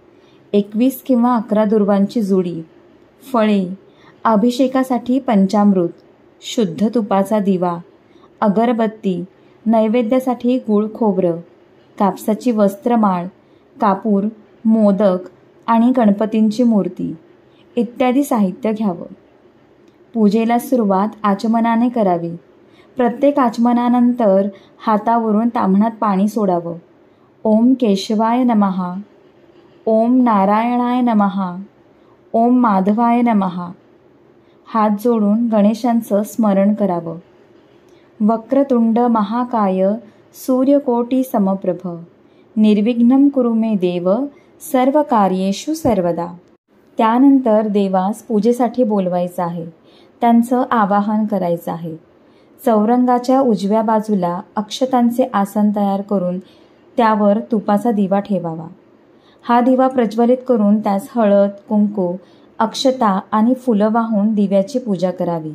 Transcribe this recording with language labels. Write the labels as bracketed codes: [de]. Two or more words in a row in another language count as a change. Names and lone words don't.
[mr] 21 किंवा 11 दुर्वांची जुडी, फळे, अभिषेकासाठी पंचामृत, शुद्ध तुपाचा दिवा, अगरबत्ती, नैवेद्यासाठी गूळ खोबरं, कापसाची वस्त्रमाळ, कापूर, मोदक आणि गणपतींची मूर्ती इत्यादी साहित्य घ्यावं. पूजेला सुरुवात आचमनाने करावी. प्रत्येक आचमनानंतर हातावरून ताम्हणात पाणी सोडावं. [sa] ओम केशवाय नमः, ओम नारायणाय नमः, ओम माधवाय नमः [mr] हात जोडून गणेशांचं स्मरण करावं. [sa] वक्रतुंड महाकाय सूर्यकोटी समप्रभ निर्विघ्नं कुरु मे देव सर्व कार्येषु सर्वदा. [mr] त्यानंतर देवास पूजेसाठी बोलवायचं आहे. त्यांचं आवाहन करायचं आहे. चौरंगाच्या उजव्या बाजूला अक्षतांचे आसन तयार करून त्यावर तुपाचा दिवा ठेवावा. हा दिवा प्रज्वलित करून त्यास हळद, कुंकू, अक्षता आणि फुलं वाहून दिव्याची पूजा करावी.